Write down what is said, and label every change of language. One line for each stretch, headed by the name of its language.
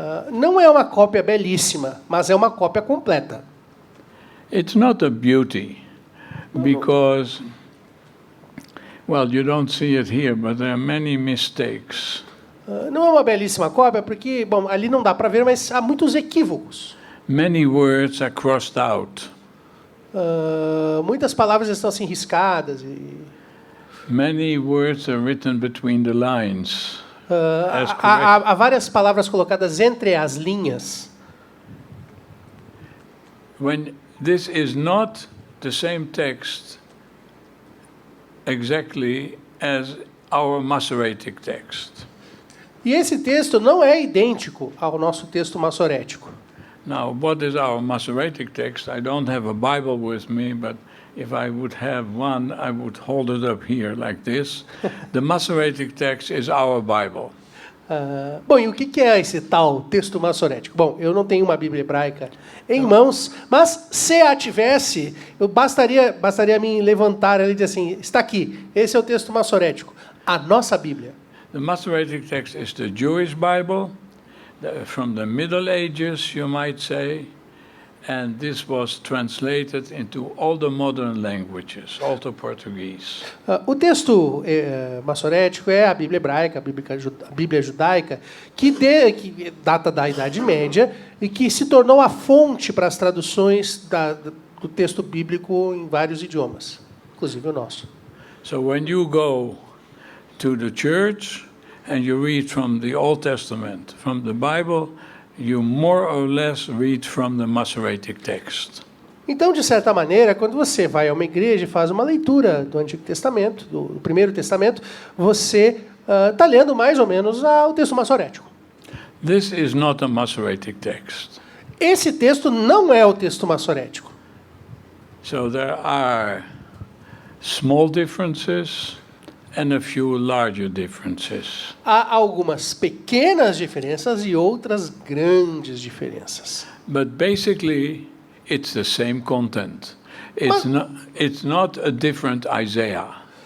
Portuguese: Não é uma cópia belíssima, mas é uma cópia completa.
English: It's not a beauty, because, well, you don't see it here, but there are many mistakes.
Portuguese: Não é uma belíssima cópia, porque, bom, ali não dá para ver, mas há muitos equívocos.
English: Many words are crossed out.
Portuguese: Muitas palavras estão assim riscadas.
English: Many words are written between the lines.
Portuguese: Há várias palavras colocadas entre as linhas.
English: When this is not the same text exactly as our Masoretic text.
Portuguese: E esse texto não é idêntico ao nosso texto massorético.
English: Now, what is our Masoretic text? I don't have a Bible with me, but if I would have one, I would hold it up here like this. The Masoretic text is our Bible.
Portuguese: Bom, e o que é esse tal texto massorético? Bom, eu não tenho uma Bíblia hebraica em mãos, mas se a tivesse, bastaria me levantar e dizer assim, está aqui, esse é o texto massorético, a nossa Bíblia.
English: The Masoretic text is the Jewish Bible, from the Middle Ages, you might say, and this was translated into all the modern languages, also Portuguese.
Portuguese: O texto massorético é a Bíblia hebraica, a Bíblia judaica, que data da Idade Média e que se tornou a fonte para as traduções do texto bíblico em vários idiomas, inclusive o nosso.
English: So when you go to the church and you read from the Old Testament, from the Bible, you more or less read from the Masoretic text.
Portuguese: Então, de certa maneira, quando você vai a uma igreja e faz uma leitura do Antigo Testamento, do Primeiro Testamento, você está lendo mais ou menos o texto massorético.
English: This is not a Masoretic text.
Portuguese: Esse texto não é o texto massorético.
English: So there are small differences and a few larger differences.
Portuguese: Há algumas pequenas diferenças e outras grandes diferenças.
English: But basically, it's the same content. It's not a different Isaiah.